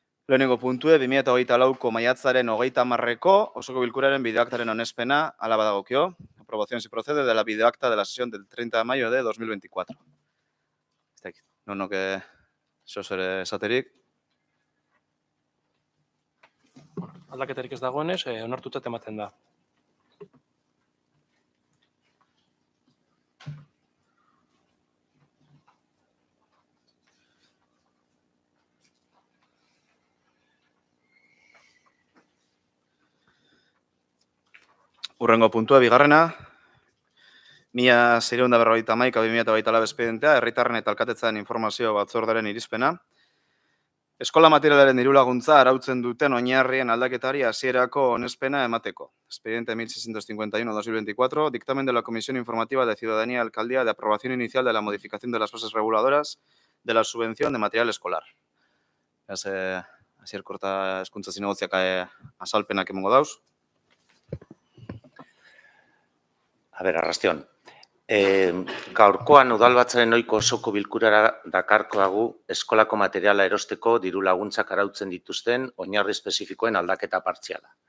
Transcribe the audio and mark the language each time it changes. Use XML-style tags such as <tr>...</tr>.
<eu>Lehenengo puntue 2024ko maiatzaren 30ko osoko bilkuraren bideoaktaren onespena hala badagokio.</eu> <es>Aprobación si procede de la videoacta de la sesión del 30 de mayo de 2024.</es> <eu>Ez dakit, nonoke ere esaterik. Aldaketarik ez dagoenez, onartuta ematen da. Urrengo puntua, bigarrena. 1651/2024 espedientea, herritarren eta alkatetzaren informazio batzordearen irizpena. Eskola materialaren dirulaguntza arautzen duten oinarrien aldaketari hasierako onespena emateko.</eu> <es>Expediente 1651/2024, dictamen de la Comisión Informativa de Ciudadanía y Alcaldía de aprobación inicial de la modificación de las bases reguladoras de la subvención de material escolar.</es> <eu>Hasier korta hezkuntza zinegotziak azalpenak emango dauz. Arrastión. Gaurkoan udalbatzaren ohiko osoko bilkurara dakarkoagu eskolako materiala erosteko diru laguntzak arautzen dituzten oinarri espezifikoen aldaketa partziala.</eu>